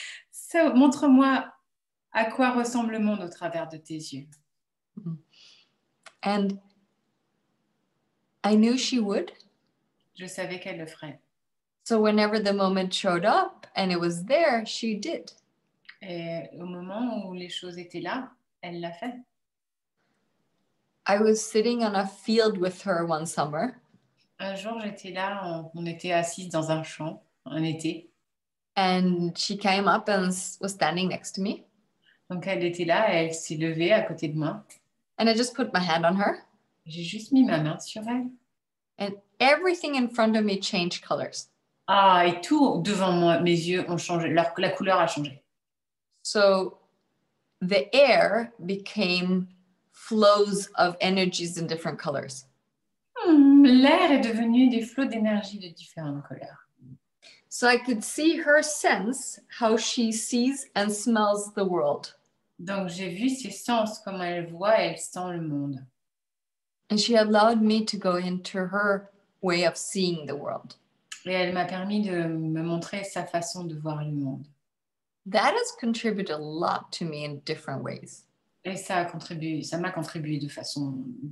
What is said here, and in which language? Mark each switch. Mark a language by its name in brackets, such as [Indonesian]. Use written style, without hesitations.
[French] So, montre-moi à quoi ressemble le monde au travers de tes yeux. [English] And I knew she would. [French] Je savais qu'elle le ferait. [English] So whenever the moment showed up and it was there, she did. [French] Et au moment où les choses étaient là, elle l'a fait. [English] I was sitting on a field with her one summer. [French] Un jour, j'étais là, on était assises dans un champ, un été. [English] And she came up and was standing next to me. [French] Donc elle était là, elle s'est levée à côté de moi. [English] And I just put my hand on her. [French] J'ai juste mis ma main sur elle. [English] And everything in front of me changed colors. [French] Ah, et tout devant moi, mes yeux ont changé, la couleur a changé. [English] So the air became flows of energies in different colors. [French] L'air est devenu des flots d'énergie de différentes couleurs. [English] So I could see her sense how she sees and smells the world. [French] Donc j'ai vu ses sens, comment elle voit et elle sent le monde. [English] And she allowed me to go into her way of seeing the world. [French] Et elle m'a permis de me montrer sa façon de voir le monde. [English] That has contributed a lot to me in different ways. [French] Et ça m'a contribué de façon